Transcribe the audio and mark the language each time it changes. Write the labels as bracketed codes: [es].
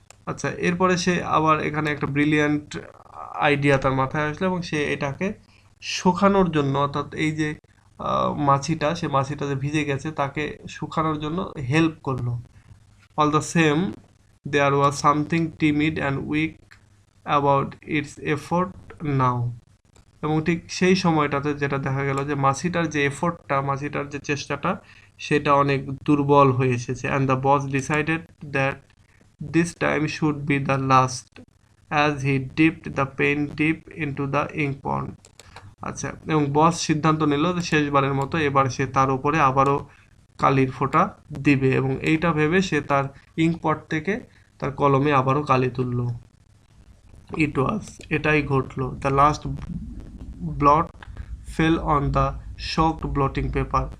[bn] আচ্ছা, এরপরে সে আবার এখানে একটা ব্রিলিয়ান্ট আইডিয়া তার মাথায় আসলো, এবং সে এটাকে শুকানোর জন্য, অর্থাৎ এই যে মাছিটা, সে মাছিটা যে ভিজে গেছে তাকে শুকানোর জন্য হেল্প করলো। [en] All the same there was something timid and weak about its effort now. [bn] এবং ঠিক সেই সময়টাতে যেটা দেখা গেল যে মাছিটার যে এফোর্টটা, মাছিটার যে চেষ্টাটা, সেটা অনেক দুর্বল হয়ে এসেছে। [en] And the boss decided that this time should be the last, as he dipped the pen deep into the ink pond. [bn] আচ্ছা, এবং বস সিদ্ধান্ত নিল যে শেষবারের মতো এবার সে তার উপরে আবারও কালির ফোঁটা দিবে, এবং এইটা ভেবে সে তার ইঙ্ক পট থেকে তার কলমে আবারও কালি তুলল। [en] it was, [bn] এটাই ঘটলো। [en] The last blot fell on the shocked blotting paper.